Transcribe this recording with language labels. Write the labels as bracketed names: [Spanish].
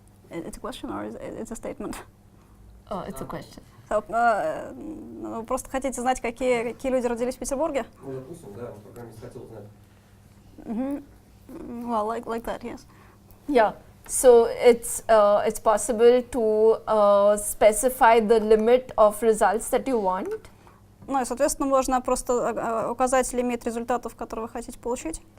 [English] It's a question or it's a statement? Oh, it's a question. [Russian] So, вы просто хотите знать, какие люди родились в Петербурге? Ну, допустим, да, программист хотел узнать. [English] Well, like that, yes. Yeah. So it's possible to specify the limit of results that you want. [Russian] Ну и, соответственно, можно просто указать лимит результатов, которые вы хотите получить.